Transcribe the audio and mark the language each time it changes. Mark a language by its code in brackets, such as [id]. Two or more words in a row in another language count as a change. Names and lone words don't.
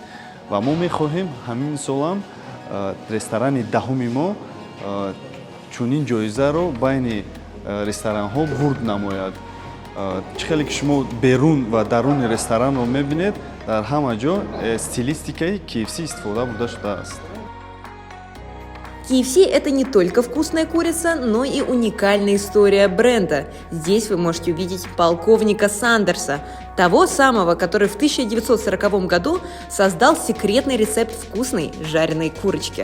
[tg] Ва мо мехоҳем ҳамин солам ресторани даҳуми мо чунин ҷоизаро байни ресторанҳо бурд намояд. Чӣ хеле ки шумо берун ва даруни ресторанро мебинед, дар ҳама ҷо стилистикаи KFC истифода бурда шудааст. [ru] KFC – это не только вкусная курица, но и уникальная история бренда. Здесь вы можете увидеть полковника Сандерса, того самого, который в 1940 году создал секретный рецепт вкусной жареной курочки.